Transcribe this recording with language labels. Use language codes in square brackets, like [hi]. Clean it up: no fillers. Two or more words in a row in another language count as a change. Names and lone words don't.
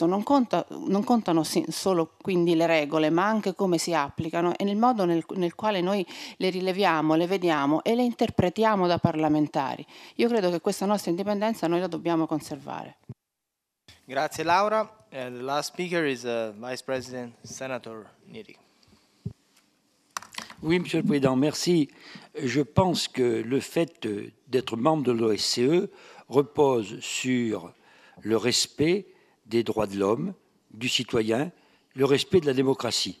[it] Non contano solo quindi le regole, ma anche come si applicano e nel modo nel quale noi le rileviamo, le vediamo e le interpretiamo da parlamentari. Io credo che questa nostra indipendenza noi la dobbiamo conservare. Grazie Laura. [en] The last speaker is Vice President Senator Neri. [fr] Oui, Monsieur le Président, merci. Je pense que le fait d'être membre de l'OSCE repose sur le respect des droits de l'homme, du citoyen, le respect de la démocratie.